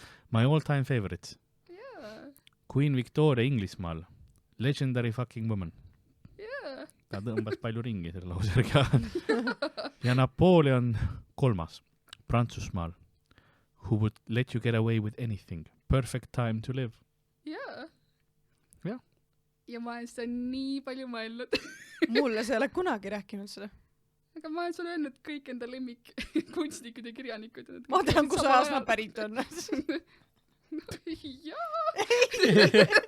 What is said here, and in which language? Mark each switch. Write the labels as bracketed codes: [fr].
[en] My all-time favorites. Queen Victoria Inglismaal. Legendary fucking woman. [et] Ta tõmbas palju ringi selle lausega. Ja Napoleon III. Prantsusmaal. [en] Who would let you get away with anything. Perfect time to live. [et] Jaa. Ja ma olen seda nii palju mõelnud. Mulle see ei ole kunagi rääkinud seda. Aga ma olen sulle öelnud kõik enda lemmik kunstnikud ja kirjanikud. Ma tean, kus ajast nad pärit on. Jaa.